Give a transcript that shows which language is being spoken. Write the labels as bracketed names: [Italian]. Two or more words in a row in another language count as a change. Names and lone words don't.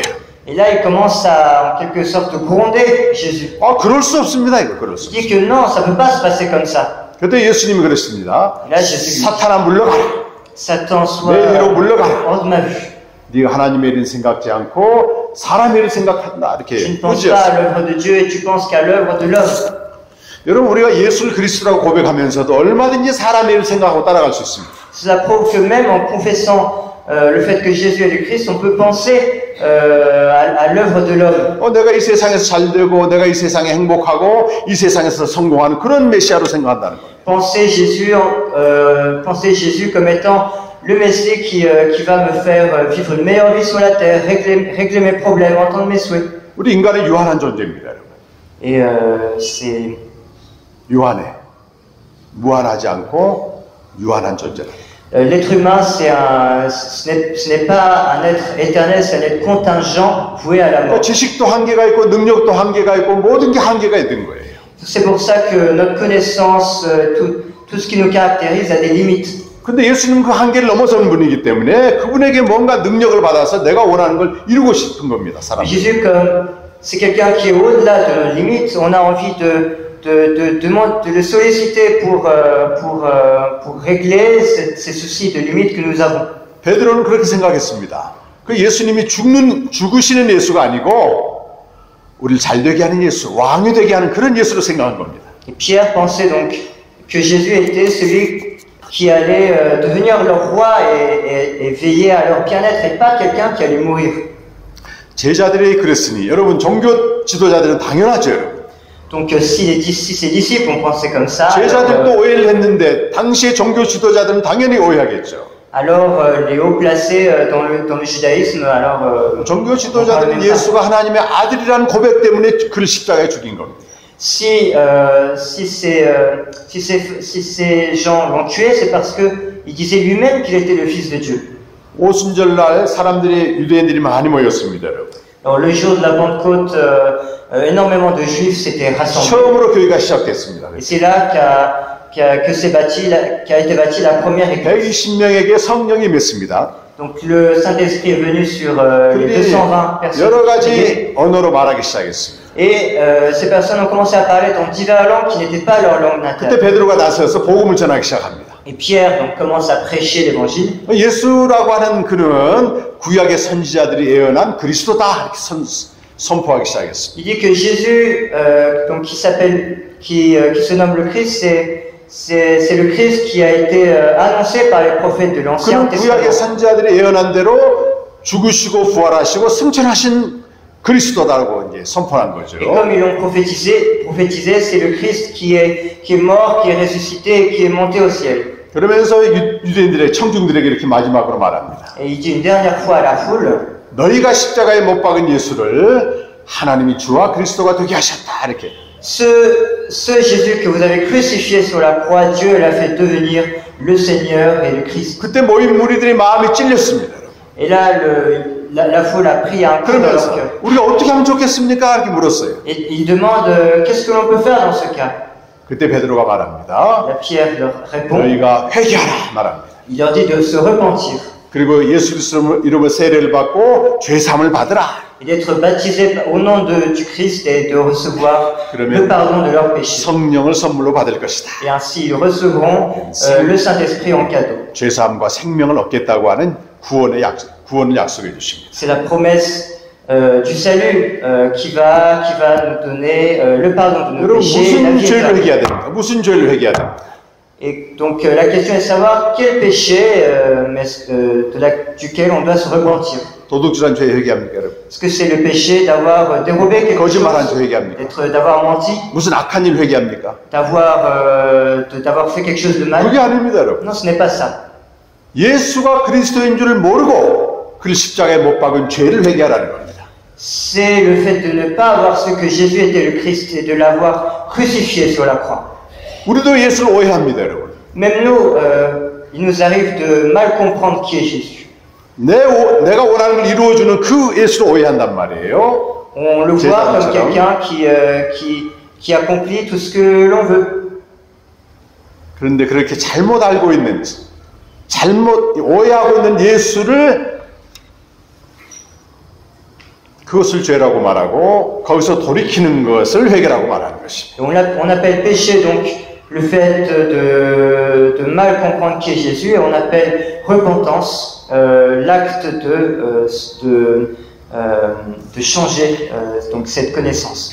[French] Et là, il commence à, en quelque sorte, gronder Jésus. [Korean] 아, 그럴 수 없습니다, 이거 그럴 수. [French] Il dit que non, ça ne peut pas se passer comme ça. [Korean] 그때 예수님이 그랬습니다. [French] Et là, Jésus dit, [Korean] 사탄아 물러가라. [French] Satan, sois [Korean] 내 뒤로 물러가라. [French] hors de ma vue. [Korean] 네가 하나님의 일은 생각지 않고 사람의 일을 생각한다. [French] Tu ne [Korean] 이렇게 [French] penses pas à l'œuvre de Dieu et tu penses qu'à l'œuvre de l'homme. [Korean] 여러분, 우리가 예수를 그리스도라고 고백하면서도 얼마든지 사람의 일을 생각하고 따라갈 수 있습니다. [French] Cela prouve que même en confessant le fait que Jésus est le Christ, on peut penser à l'œuvre de l'homme. [Korean] 내가 이 세상에서 잘 되고 내가 이 세상에 행복하고 이 세상에서 성공하는 그런 메시아로 생각한다는 거예요. [French] Penser Jésus comme étant le Messie qui va me faire vivre une meilleure vie sur la terre, régler mes problèmes, entendre mes souhaits. [Korean] 우리 인간은 유한한 존재입니다, 여러분. [French] Et c'est [Korean] 유한해. 무한하지 않고 유한한 존재다. [French] l'être humain, ce n'est pas un être éternel, c'est un être contingent voué à la mort. [Korean] 지식도 한계가 있고 능력도 한계가 있고 모든 게 한계가 있는 거예요. [French] C'est pour ça que notre connaissance, tout ce qui nous caractérise a des limites. [Korean] 근데 예수님은 그 한계를 넘어서는 분이기 때문에 그분에게 뭔가 능력을 받아서 내가 원하는 걸 이루고 싶은 겁니다, 사람. [French] Jésus, comme c'est quelqu'un qui est au-delà de nos limites, on a envie de le solliciter pour régler ces soucis de limites que nous avons. [Korean] 베드로는 그렇게 생각했습니다. 그 예수님이 죽으시는 예수가 아니고 우리를 잘되게 하는 예수, 왕이 되게 하는 그런 예수로 생각한 겁니다. [French] Et Pierre pensait donc que Jésus était celui qui allait devenir leur roi et veiller à leur bien-être et pas quelqu'un qui allait mourir. [Korean] 제자들이 그랬으니 여러분 종교 지도자들은 당연하죠. [French] Donc si ses disciples ont pensé comme ça, [Korean] 제자들도 오해를 했는데 당시의 종교 지도자들은 당연히 오해하겠죠. [French] alors les hauts placés dans le judaïsme, alors [Korean] 종교 지도자들은 예수가 하나님의 아들이라는 고백 때문에 그를 십자가에 죽인 겁니다. [French] Si ces gens l'ont tué, c'est parce qu'il disait lui-même qu'il était le Fils de Dieu. [Korean] 오순절날 사람들이 유대인들이 많이 모였습니다, 여러분. [French] Alors le jour de la Pentecôte, énormément de Juifs s'étaient rassemblés. [Korean] 처음으로 교회가 시작됐습니다. [French] Et c'est là qu'a été bâtie la première église. [Korean] 120명에게 성령이 임했습니다. [French] Donc le Saint-Esprit est venu sur les 220 personnes. [Korean] 여러 가지 언어로 말하기 시작했습니다. [French] Et ces personnes ont commencé à parler dans diverses langues qui n'étaient pas leur langue [Korean] 그때 [French] natale. [Korean] 베드로가 나서서 복음을 전하기 시작합니다. [French] Et Pierre donc commence à prêcher l'évangile. [Korean] 예수라고 하는 그는 구약의 선지자들이 예언한 그리스도다 이렇게 선포하기 시작했습니다. [French] Il dit que Jésus, donc qui se nomme le Christ, c'est le Christ qui a été annoncé par les prophètes de l'Ancien [Korean] 그는 구약의 [French] Testament. [Korean] 선지자들이 예언한 대로 죽으시고 부활하시고 승천하신 그리스도다라고 이제 선포한 거죠. [French] Et comme ils l'ont prophétisé, c'est le Christ qui est mort, qui est ressuscité et qui est monté au ciel. [Korean] 그러면서 유대인들의 청중들에게 이렇게 마지막으로 말합니다. [French] Et il dit une dernière fois à la foule, [Korean] 너희가 십자가에 못 박은 예수를 하나님이 주와 그리스도가 되게 하셨다 이렇게. [French] ce Jésus que vous avez crucifié sur la croix, Dieu l'a fait devenir le Seigneur et le Christ. [Korean] 그때 모인 무리들이 마음이 찔렸습니다. [French] Et là, la foule a pris un coup dans leur [Korean] 그러면서 [French] cœur. [Korean] 우리가 어떻게 하면 좋겠습니까? 이렇게 물었어요. [French] Et il demande qu'est-ce que l'on peut faire dans ce cas. [Korean] 그때 베드로가 말합니다. [French] La Pierre leur répond, [Korean] 너희가 회개하라 말합니다. [French] il leur dit de se repentir [Korean] 그리고 예수 그리스도 이름으로 세례를 받고 죄 사함을 받으라. [French] et d'être baptisés au nom du Christ et de recevoir le pardon de leurs péchés. [Korean] 성령을 선물로 받을 것이다. [French] Et ainsi, ils recevront le Saint-Esprit en cadeau. [Korean] 죄 사함과 생명을 얻겠다고 하는 구원을 약속해 주십니다. [French] C'est la promesse du salut qui va nous donner le pardon de nos [Korean] 여러분 [French] péchés et la [Korean] 무슨 [French] vie [Korean] 죄를 [French] éternelle. [Korean] 회개해야 됩니까? 무슨 죄를 회개해야 됩니까? [French] Et donc la question est de savoir quel péché duquel on doit se repentir. [Korean] 도둑질한 죄 회개합니까, 여러분? [French] Est-ce que c'est le péché d'avoir dérobé quelque [Korean] 거짓말한 죄 [French] chose, [Korean] 회개합니까? [French] d'avoir menti, [Korean] 무슨 악한 일 회개합니까? [French] d'avoir fait quelque chose de mal? [Korean] 그게 아닙니다, 여러분. [French] Non, ce n'est pas ça. [Korean] 예수가 그리스도인 줄을 모르고 그를 십자가에 못 박은 죄를 회개하라는 겁니다. [French] C'est le fait de ne pas avoir su que Jésus était le Christ et de l'avoir crucifié sur la croix. [Korean] 우리도 예수를 오해합니다, 여러분. [French] Même nous, il nous arrive de mal comprendre qui est Jésus. [Korean] 내가 원하는 걸 이루어주는 그 예수를 오해한단 말이에요. [French] On le voit comme quelqu'un qui accomplit tout ce que l'on veut. [Korean] 그런데 그렇게 잘못 알고 있는, 잘못 오해하고 있는 예수를 그것을 죄라고 말하고 거기서 돌이키는 것을 회개라고 말하는 것입니다. [French] On appelle péché donc le fait de mal comprendre qui est Jésus et on appelle repentance l'acte de changer donc cette connaissance.